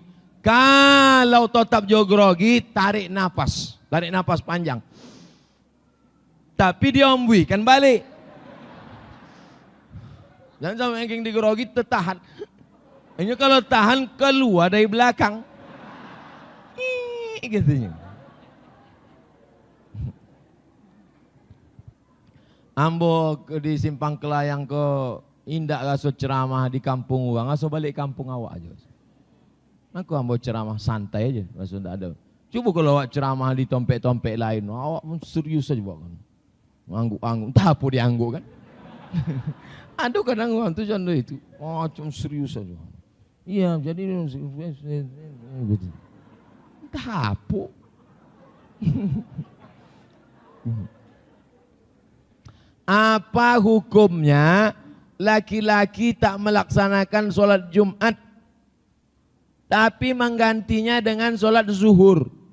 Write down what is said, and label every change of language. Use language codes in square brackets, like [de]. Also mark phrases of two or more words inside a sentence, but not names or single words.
[min] Kalau tetap jo grogi, tarik nafas panjang. Tapi diombui kan balik. [id] Jangan sampai yang digrogi tertahan. Ini kalau tahan keluar dari belakang. Gitu. [min] Ambo di Simpang Kelayang ke indak raso ceramah di kampung orang, raso balik kampung awak aja. Aku ambo ceramah santai aja, raso ndak ada. Coba kalau awak ceramah di tompek-tompek lain, awak serius aja kan. [id] Ngangguk-ngangguk, entah apa diangguk kan. Aduh kadang orang tu contoh itu, cuma serius aja. Iya, jadi gitu. Entah apa. Apa hukumnya laki-laki tak melaksanakan sholat Jumat tapi menggantinya dengan sholat zuhur?